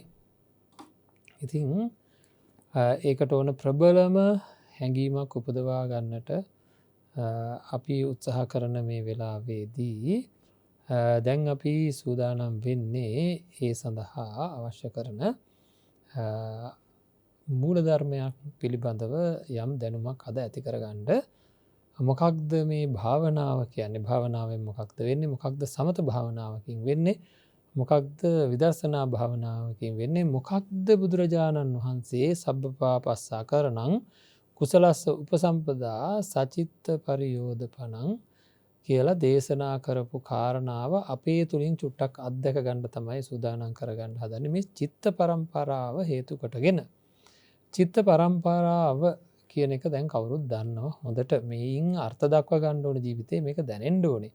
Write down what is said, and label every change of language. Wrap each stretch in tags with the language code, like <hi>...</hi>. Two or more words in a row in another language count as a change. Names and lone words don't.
<si>ඉතින් ඒකට ඕන ප්‍රබලම හැඟීමක් උපදවා ගන්නට අපි උත්සාහ කරන මේ වෙලාවේදී දැන් අපි සූදානම් වෙන්නේ ඒ සඳහා අවශ්‍ය කරන මූලධර්මයක් පිළිබඳව යම් දැනුමක් අද ඇති කරගන්න. මොකක්ද මේ භාවනාව කියන්නේ? භාවනාවෙන් මොකක්ද වෙන්නේ? මොකක්ද සමත භාවනාවකින් වෙන්නේ? මොකක්ද විදර්ශනා භාවනාවකින් වෙන්නේ? මොකක්ද බුදුරජාණන් වහන්සේ</si> <pi>සබ්බපාපස්සා කරණං කුසලස්ස උපසම්පදා සචිත්ත පරියෝධපනං</pi> <si>කියලා දේශනා කරපු කාරණාව අපේ තුලින් චුට්ටක් අත්දැක ගන්න තමයි සූදානම් කරගන්න හදන්නේ. මේ චිත්ත පරම්පරාව හේතු කොටගෙන. චිත්ත පරම්පරාව කියන එක දැන් කවුරුත් දන්නවා හොඳට. මේන් අර්ථ දක්වා ගන්න ඕන ජීවිතේ මේක දැනෙන්න ඕනේ.</si>